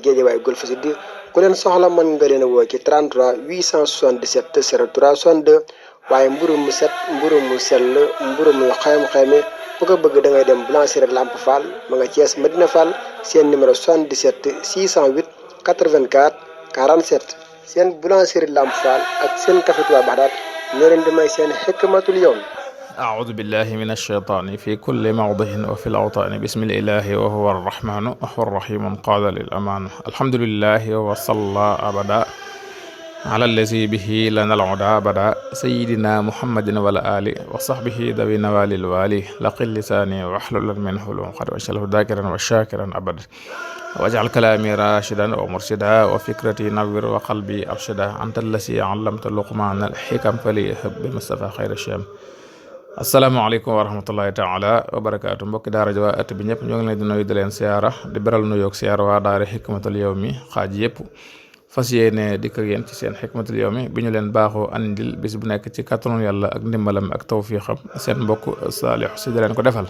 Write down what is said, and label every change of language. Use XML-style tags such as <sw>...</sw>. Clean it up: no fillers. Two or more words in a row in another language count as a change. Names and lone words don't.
<wo>Géejawaay Golf Sud ku leen soxla mën nga leen a woo ci 33 877 03 62 waaye mburu mu set mburu mu sell mburu mu xayma bu ko bëgg da ngay dem Boulangerie Lamp Fall ma nga Thiès Medina Fall seen numéro 77 608 84 47 seen Boulangerie Lamp Fall ak seen café Touba Baxdaad ñoo leen di may seen xikmatul yawm.</wo> <ar>أعوذ بالله من الشيطان في كل موضع وفي الأوطان بسم الإله وهو الرحمن وهو الرحيم قال للأمان الحمد لله وصلى أبدا على الذي به لنا العدا بدا سيدنا محمد والآل وصحبه ذوي نوال الوالي لقل لساني واحلل منه العقد واجعله ذاكرا وشاكرا أبدا واجعل كلامي راشدا ومرشدا وفكرتي نور وقلبي أرشدا أنت الذي علمت لقمان الحكم فليهب بمصطفى خير الشام. السلام عليكم ورحمة الله تعالى وبركاته</ar> <wo>mbokki daara ji waa at bi ñëpp ñoo ngi leen di nuyu di leen siyaara di beral nuyoog siyaara waa daara xikmatul yawmi xaaj yëpp fas yéene dikk ak yéen ci seen xikmatul yawmi bi ñu leen baaxoo andil bis bu nekk ci kàttanu yàlla ak ndimbalam ak tawfiixam seen mbokk saalix si di leen ko defal.</wo>